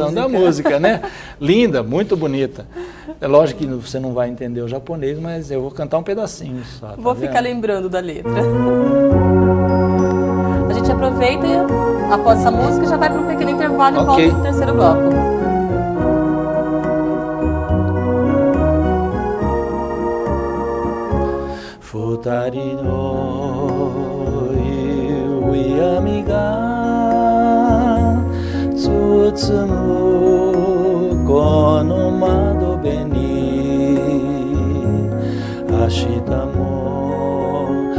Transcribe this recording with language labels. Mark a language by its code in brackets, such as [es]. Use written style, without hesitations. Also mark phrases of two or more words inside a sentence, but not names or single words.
[pt] Tradução da música, né? Linda, muito bonita. É lógico que você não vai entender o japonês, mas eu vou cantar um pedacinho só. Vou ficar lembrando da letra. A gente aproveita e após essa música já vai para um pequeno intervalo e volta para o terceiro bloco. [ja] 二人の夕闇が包むこの窓辺に明日も